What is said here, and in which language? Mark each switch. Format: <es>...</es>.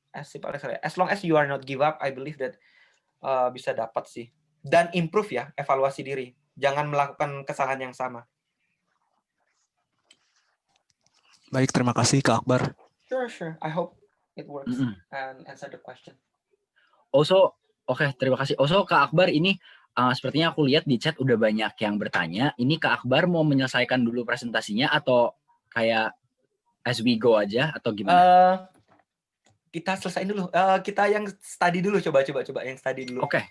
<en>As long as you are not give up, I believe that</en> <id>bisa dapat sih. Dan improve ya, evaluasi diri. Jangan melakukan kesalahan yang sama. Baik, terima kasih Kak Akbar.</id> <en>Sure. I hope it works and answer the question.</en> <id>Also, terima kasih. Also, Kak Akbar ini sepertinya aku lihat di chat udah banyak yang bertanya. Ini Kak Akbar mau menyelesaikan dulu presentasinya atau kayak</id> <en>as we go</en> <id>aja atau gimana? Kita selesaiin dulu. Kita yang study dulu, coba yang study dulu.</id>